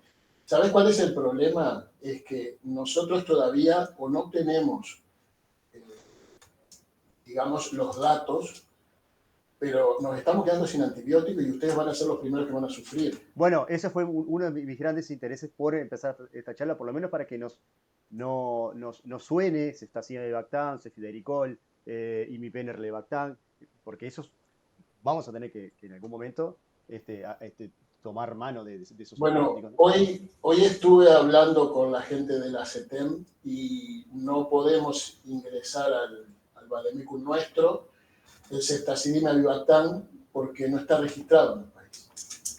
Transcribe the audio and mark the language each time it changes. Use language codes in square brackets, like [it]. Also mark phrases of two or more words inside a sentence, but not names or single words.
[es] ¿Sabes cuál es el problema? Es que nosotros todavía o no tenemos, digamos, los datos, pero nos estamos quedando sin antibióticos y ustedes van a ser los primeros que van a sufrir. Bueno, ese fue uno de mis grandes intereses por empezar esta charla, por lo menos para que nos suene ceftaxina levactam, cefidericol, imipenem levactam, porque esos vamos a tener que en algún momento tomar mano de esos antibióticos. Bueno, hoy estuve hablando con la gente de la CETEM y no podemos ingresar al vademecum nuestro, el ceftazidime avibactam, porque no está registrado en el país.